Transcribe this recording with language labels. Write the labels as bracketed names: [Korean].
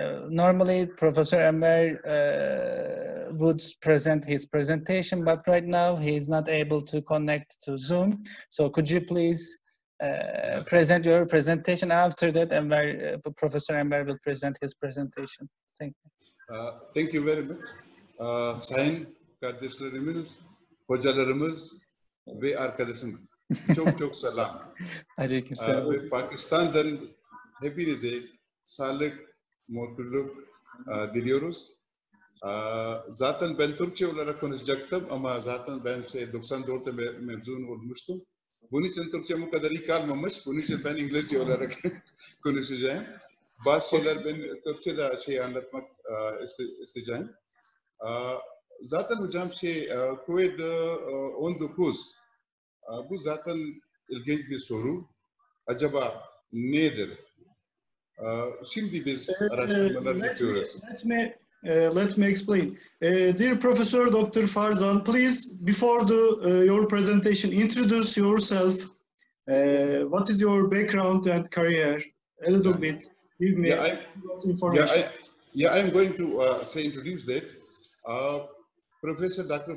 [English] Normally Professor Enver would present his presentation, but right now he is not able to connect to Zoom. So could you please present your presentation? After that, Professor Enver will present his presentation. Thank you. Thank you very much. [Turkish] Sayın kardeşlerimiz, hocalarımız ve arkadaşım çok çok selam. Aleykümselam. Ve Pakistan'dan hepinize sağlık, mutluluk diliyoruz. Zaten ben Türkçe olarak konuşacaktım ama zaten ben 94'te mezun olmuştum. Bunun için Türkçem o kadar iyi kalmamış. Bunun için ben İngilizce olarak konuşacağım. Bazı şeyler ben Türkçe'de anlatmak isteyeceğim. Zaten hocam COVID-19 bu zaten ilginç bir soru. Acaba nedir? Şimdi biz araştırmalar yapıyoruz. [English] Let me explain. Dear Professor Dr. Farzan, please, before your presentation, introduce yourself. What is your background and career? A little bit. Give me information. I'm going to introduce that. Professor Dr.